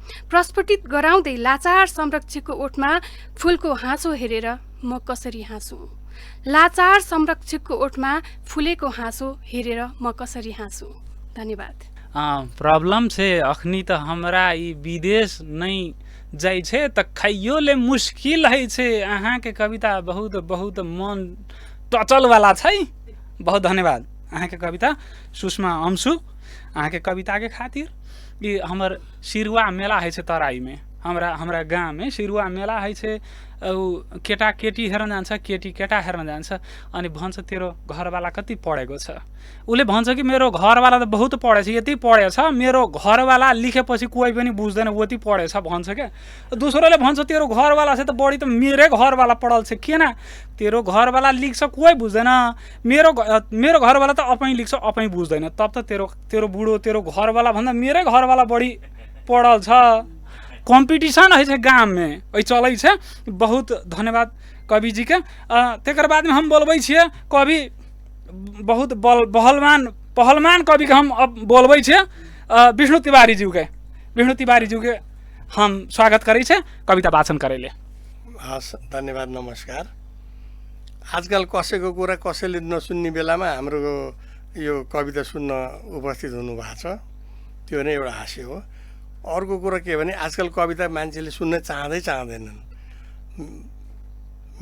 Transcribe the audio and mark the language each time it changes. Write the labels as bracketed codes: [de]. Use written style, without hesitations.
[ne] प्रस्फुटित गराउँदै लाचार संरक्षकको ओठमा फुलको हाँसो हेरेर म कसरी हाँसु। लाचार संरक्षकको ओठमा फुलेको हाँसो हेरेर म कसरी हाँसु। धन्यवाद। [mai] प्रॉब्लम से अखनी तो हमरा ई विदेश नहीं जाइ छे त खाइयो ले मुश्किल है छे। अहाँ के कविता बहुत बहुत मन टचल वाला छै। बहुत धन्यवाद अहाँ के कविता सुषमा अंशु। अहाँ के कविता के खातिर ई हमर सिरुआ मेला है छे तराई में, हमरा गाँव में सिरुआ मेला है छे। [ne] केटा केटी हेर्न जान्छ, केटी केटा हेर्न जान्छ अनि भन्छ तेरो घरवाला कति पढेको छ। उसले भन्छ कि मेरो घरवाला त बहुत पढेछ, यति पढेछ, मेरो घरवाला लेखेपछि कोही पनि बुझ्दैन उति पढेछ भन्छ क्या। दोस्रोले भन्छ तेरो घरवाला से त बढी त मेरै घरवाला पढल छ, किन तेरो घरवाला लेख्छ कोही बुझ्दैन, मेरो घरवाला त अपै लेख्छ अपै बुझ्दैन, तब त तेरो बुढो तेरो घरवाला भन्दा मेरै घरवाला बढी पढल छ। [mai] कंपटीशन है गाँव में वही चलै छे। बहुत धन्यवाद कवि जी के। तेकर बाद में हम बोलबै छियै कवि बहुत पहलवान कवि के हम अब बोलबै छियै विष्णु तिवारी जी के। विष्णु तिवारी जी के हम स्वागत करै छे कविता वाचन करैले। [ne] हस्, धन्यवाद, नमस्कार। आजकल कसैको कुरा कसैले नसुन्ने बेलामा हाम्रो यो कविता सुन्न उपस्थित हुनुभएको छ, त्यो नै एउटा हास्य हो। अर्को कुरा के भने आजकल कविता मान्छेले सुन्न चाहँदैनन्।